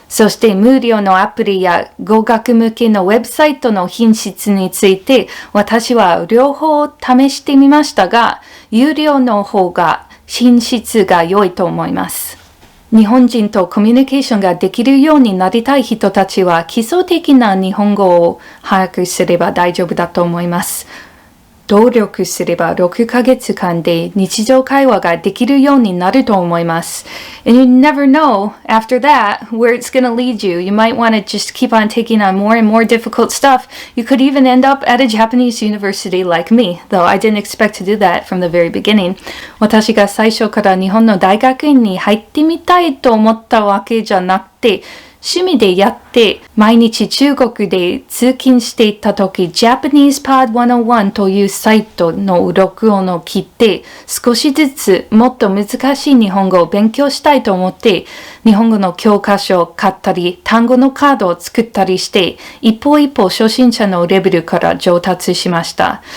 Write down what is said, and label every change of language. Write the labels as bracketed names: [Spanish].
[Japanese] そして無料のアプリや語学向けのウェブサイトの品質について私は両方試してみましたが、有料の方が品質が良いと思います。日本人とコミュニケーションができるようになりたい人たちは基礎的な日本語を把握すれば大丈夫だと思います。努力すれば6ヶ月間で日常会話ができるようになると思います。 [English] And you never know after that where it's going to lead you. You might want to just keep on taking on more and more difficult stuff. You could even end up at a Japanese university like me, though I didn't expect to do that from the very beginning. [Japanese] 私が最初から日本の大学院に入ってみたいと思ったわけじゃなくて、趣味でやって毎日中国で通勤していた時 Japanese Pod 101というサイトの録音を聞いて少しずつもっと難しい日本語を勉強したいと思って日本語の教科書を買ったり単語のカードを作ったりして一歩一歩初心者のレベルから上達しました。